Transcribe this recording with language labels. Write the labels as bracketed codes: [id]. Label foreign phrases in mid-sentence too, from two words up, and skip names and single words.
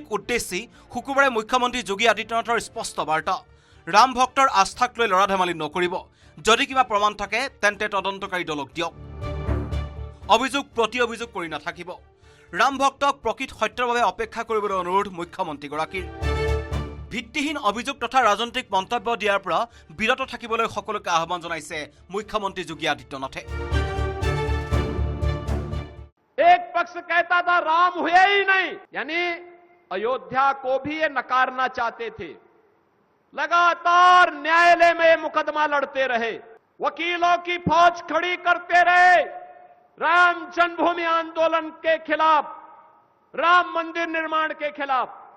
[as] উদ্দেশ্যি শুকুৰবাৰে মুখ্যমন্ত্ৰী যোগী আদিত্যনাথৰ স্পষ্ট বাৰ্তা ৰাম ভক্তৰ আস্থাক লৈ লৰা ধেমালি নকৰিব যদি কিবা প্ৰমাণ থাকে তেন্তে তদন্তকাৰী দলক দিয়ক অভিযোগ প্ৰতি অভিযোগ কৰি নাথাকিব ৰাম ভক্তক প্ৰকৃত সত্যৰ বাবে অপেক্ষা কৰিবলৈ অনুৰোধ মুখ্যমন্ত্ৰীগৰাকীৰ ভিত্তিহীন অভিযোগ তথা ৰাজনৈতিক মন্তব্য দিয়াৰ পৰা বিৰত থাকিবলৈ সকলোকে আহ্বান জনাইছে মুখ্যমন্ত্ৰী যোগী আদিত্যনাথে [hi] एक पक्ष कहता था राम हुए ही नहीं यानी अयोध्या को भी ये नकारना चाहते थे लगातार न्यायालय में मुकदमा लड़ते रहे वकीलों की फौज खड़ी करते रहे राम जन्मभूमि आंदोलन के खिलाफ राम मंदिर निर्माण के खिलाफ